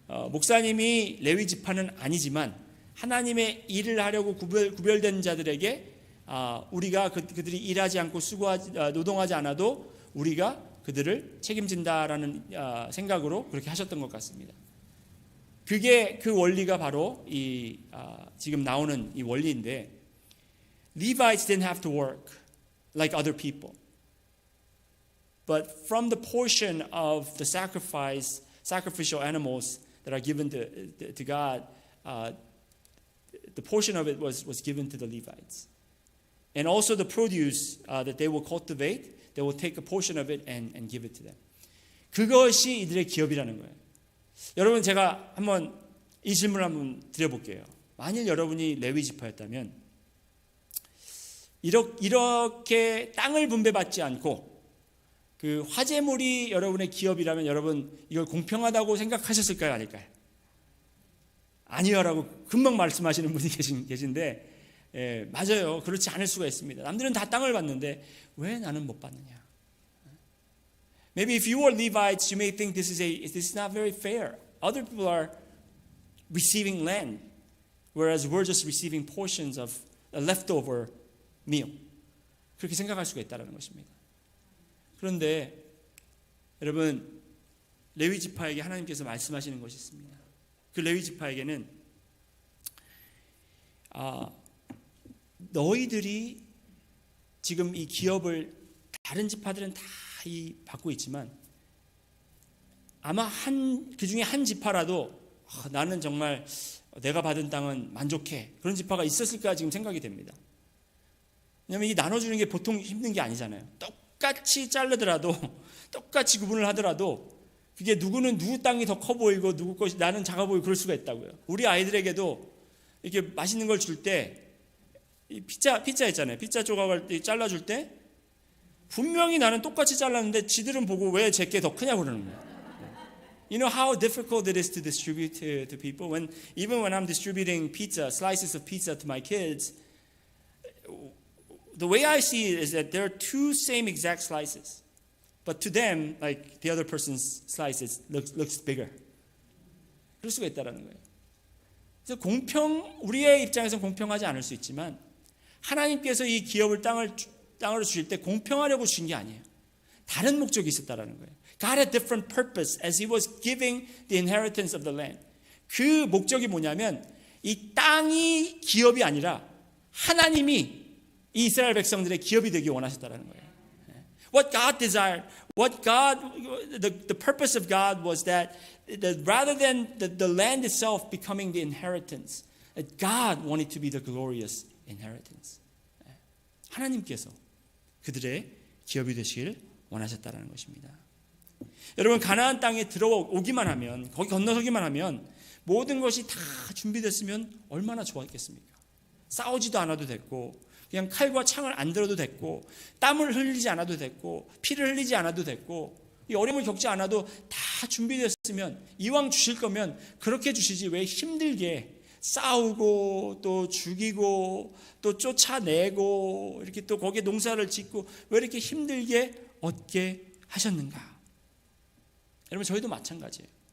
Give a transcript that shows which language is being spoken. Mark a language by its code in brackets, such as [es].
[ko] 목사님이 레위 지파는 아니지만 하나님의 일을 하려고 구별된 자들에게 우리가 그들이 일하지 않고 노동하지 않아도 우리가 그들을 책임진다라는 생각으로 그렇게 하셨던 것 같습니다. 그게 그 원리가 바로 이 지금 나오는 이 원리인데 [en] Levites didn't have to work like other people. But from the portion of the sacrificial animals that are given to God, the portion of it was given to the Levites. And also the produce that they will cultivate, they will take a portion of it and give it to them. [ko] 그것이 이들의 기업이라는 거예요. 여러분 제가 한번 이 질문을 한번 드려볼게요. 만일 여러분이 레위 지파였다면 이렇게 땅을 분배받지 않고 그 화제물이 여러분의 기업이라면 여러분 이걸 공평하다고 생각하셨을까요? 아닐까요? 아니요라고 금방 말씀하시는 분이 계신데 맞아요. 그렇지 않을 수가 있습니다. 남들은 다 땅을 받는데 왜 나는 못 받느냐? [en] Maybe if you are Levites, you may think this is not very fair. Other people are receiving land, whereas we're just receiving portions of a leftover meal. [ko] 그렇게 생각할 수가 있다는 것입니다. 그런데 여러분 레위 지파에게 하나님께서 말씀하시는 것이 있습니다. 그 레위 지파에게는 너희들이 지금 이 기업을 다른 지파들은 다 받고 있지만 아마 그 중에 한 지파라도 나는 정말 내가 받은 땅은 만족해 그런 지파가 있었을까 지금 생각이 됩니다. 왜냐하면 이 나눠주는 게 보통 힘든 게 아니잖아요. 똑같이 자르더라도 똑같이 구분을 하더라도 그게 누구는 누구 땅이 더 커 보이고 누구 것이 나는 작아 보이고 그럴 수가 있다고요. 우리 아이들에게도 이렇게 맛있는 걸 줄 때 피자 있잖아요. 피자 조각을 잘라줄 때 분명히 나는 똑같이 잘랐는데 지들은 보고 왜 제게 더 크냐고 그러는 거예요. [en] You know how difficult it is to distribute to people? Even when I'm distributing slices of pizza to my kids, the way I see it is that there are two same exact slices. But to them, like the other person's slices looks bigger. [ko] 그럴 수가 있다라는 거예요. 그래서 우리의 입장에서는 공평하지 않을 수 있지만 하나님께서 이 기업을 땅으로 주실 때 공평하려고 주신 게 아니에요. 다른 목적이 있었다라는 거예요. [en] God had different purpose as He was giving the inheritance of the land. [ko] 그 목적이 뭐냐면 이 땅이 기업이 아니라 하나님이 이 이스라엘 백성들의 기업이 되기 원하셨다라는 거예요. [en] What God desired, the purpose of God was that rather than the land itself becoming the inheritance, that God wanted to be the glorious inheritance. [ko] 하나님께서 그들의 기업이 되시길 원하셨다라는 것입니다. 여러분 가나안 땅에 들어오기만 하면 거기 건너서기만 하면 모든 것이 다 준비됐으면 얼마나 좋았겠습니까? 싸우지도 않아도 됐고 그냥 칼과 창을 안 들어도 됐고 땀을 흘리지 않아도 됐고 피를 흘리지 않아도 됐고 이 어려움을 겪지 않아도 다 준비됐으면 이왕 주실 거면 그렇게 주시지 왜 힘들게 싸우고 또 죽이고 또 쫓아내고 이렇게 또 거기에 농사를 짓고 왜 이렇게 힘들게 얻게 하셨는가? 여러분 저희도 마찬가지예요.